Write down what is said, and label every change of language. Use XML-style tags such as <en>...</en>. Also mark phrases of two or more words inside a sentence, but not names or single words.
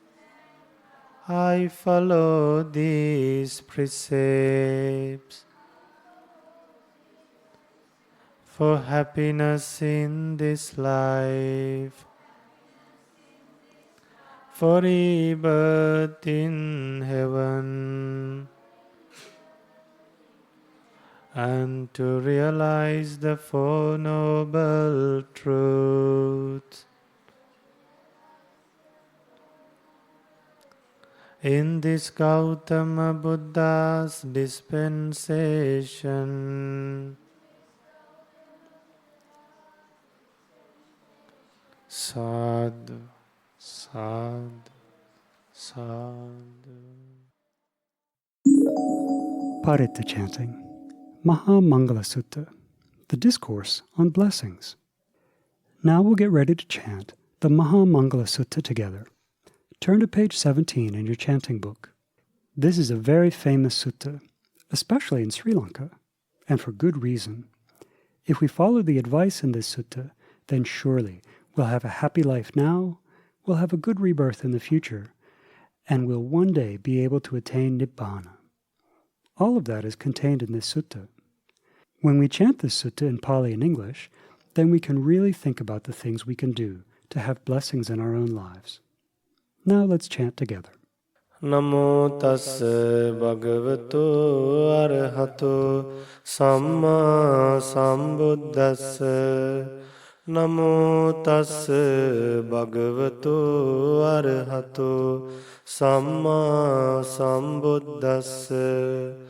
<en>I follow these precepts for happiness in this life, for rebirth in heaven, and to realize the Four Noble Truths. In this Gautama Buddha's dispensation,</en> <pi>sadhu, sadhu, sadhu.</pi> <en>Paritta chanting, Mahamangala Sutta, the Discourse on Blessings. Now we'll get ready to chant the Mahamangala Sutta together. Turn to page 17 in your chanting book. This is a very famous sutta, especially in Sri Lanka, and for good reason. If we follow the advice in this sutta, then surely we'll have a happy life now, we'll have a good rebirth in the future, and we'll one day be able to attain Nibbana. All of that is contained in this sutta. When we chant this sutta in Pali and English, then we can really think about the things we can do to have blessings in our own lives. Now let's chant together.</en> <pi>Namo tassa bhagavato arahato samma sambuddhassa. Namo tassa bhagavato arahato samma sambuddhassa.</pi>